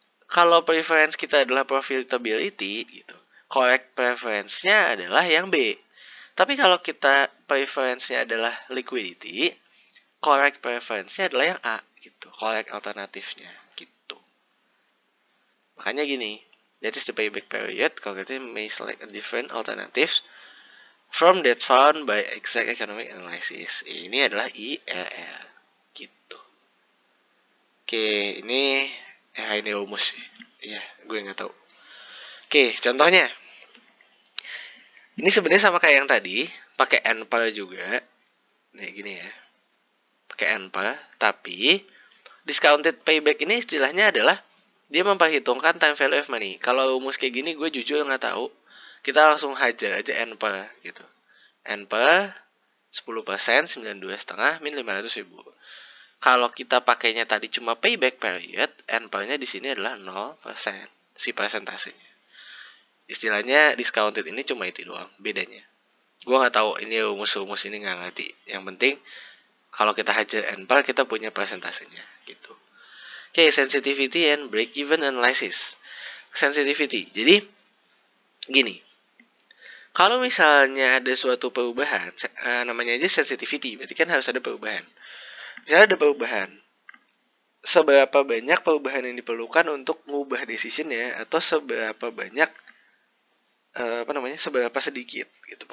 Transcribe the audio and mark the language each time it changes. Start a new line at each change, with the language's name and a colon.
Indonesian: Kalau preference kita adalah profitability gitu, correct preference-nya adalah yang B. Tapi kalau kita preference-nya adalah liquidity, correct preference-nya adalah yang A gitu, correct alternatifnya gitu. Makanya gini,
English: that is the payback period, calculator may select a different alternatives from that found by exact economic analysis.
Indonesian: Ini adalah IRR gitu. Oke, ini ini rumus sih. Iya, gue nggak tahu. Oke, contohnya. Ini sebenarnya sama kayak yang tadi, pakai NPAR juga. Nih gini ya. Pakai NPAR, tapi discounted payback ini istilahnya adalah dia memperhitungkan time value of money. Kalau rumus kayak gini gue jujur nggak tahu. Kita langsung hajar aja NPAR gitu. NPAR 10%, 92,5 min 500.000. Kalau kita pakainya tadi cuma payback period, NPAR-nya di sini adalah 0%, si persentasenya. Istilahnya discounted ini cuma itu doang bedanya. Gue nggak tahu ini rumus-rumus ini nggak ngerti. Yang penting kalau kita hajar NPAR kita punya persentasenya gitu.
English: Oke, sensitivity and break even analysis.
Indonesian: Sensitivity. Jadi gini. Kalau misalnya ada suatu perubahan, namanya aja sensitivity, berarti kan harus ada perubahan. Misalnya ada perubahan, seberapa banyak perubahan yang diperlukan untuk mengubah decisionnya, atau seberapa banyak seberapa sedikit gitu.